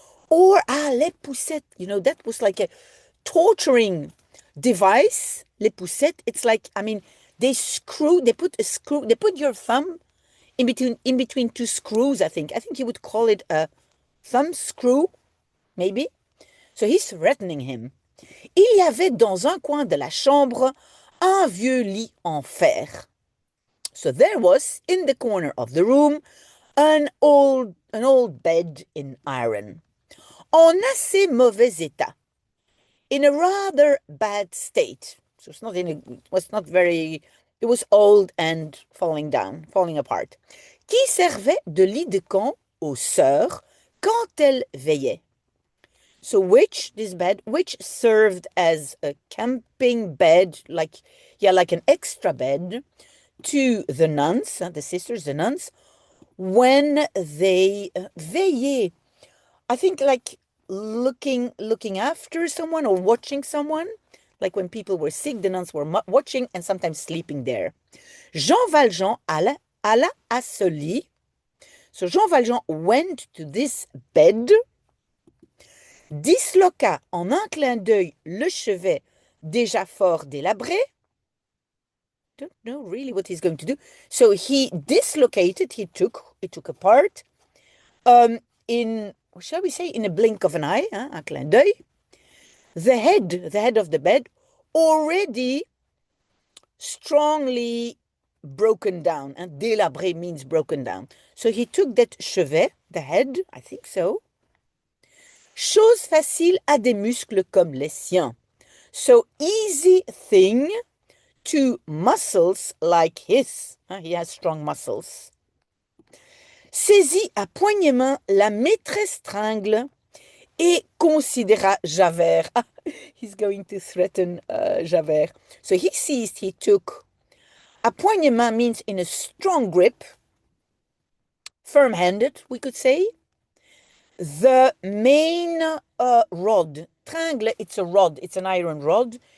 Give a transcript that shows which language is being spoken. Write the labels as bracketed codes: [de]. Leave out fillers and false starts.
[en] Or, les poussettes. You know, that was like a torturing device. Les poussettes. It's like, I mean, they put your thumb in between two screws, I think. I think you would call it a thumb screw, maybe. So he's threatening him. [fr] Il y avait dans un coin de la chambre un vieux lit en fer. [en] So there was, in the corner of the room, an old bed in iron. [fr] En assez mauvais état. [en] In a rather bad state. So it was old and falling apart. [fr] Qui servait de lit de camp aux sœurs quand elles veillaient. [en] So which served as a camping bed, like an extra bed to the nuns, the sisters, the nuns, when they veillaient. I think like looking after someone or watching someone. Like when people were sick, the nuns were watching and sometimes sleeping there. [fr] Jean Valjean alla à ce lit. [en] So Jean Valjean went to this bed, [fr] disloqua en un clin d'œil le chevet déjà fort délabré. [en] Don't know really what he's going to do. So he dislocated, he took apart, in, shall we say, in a blink of an eye, [fr] un clin d'œil. [en] The head of the bed, already strongly broken down. And délabré means broken down. So he took that chevet, the head, I think so. [fr] Chose facile à des muscles comme les siens. [en] So easy thing to muscles like his. He has strong muscles. [fr] Saisit à poignée main la maîtresse tringle et considéra Javert. [en] He's going to threaten Javert. So he took. [fr] À poignée main [en] means in a strong grip, firm-handed, we could say. The main rod, tringle, it's a rod, it's an iron rod.